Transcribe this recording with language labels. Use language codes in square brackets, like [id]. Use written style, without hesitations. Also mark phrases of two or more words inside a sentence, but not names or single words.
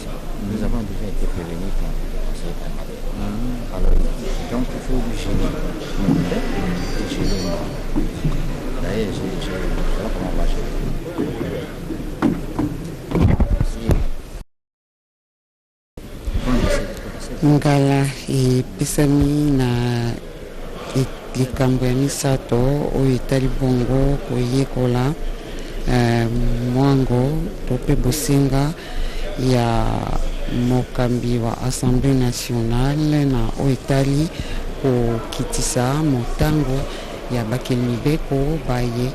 [fr] Nous avons déjà été prévenus par ce alors, donc il faut gêner. D'ailleurs, je vois comment on va gérer. [ln] Ngala episami na likambo ya misato oyo etali bongo koyekola mwango to mpe bosenga ya mokambi wa Assemblée nationale na oyo etali kokitisa motango ya bakeli mibeko baye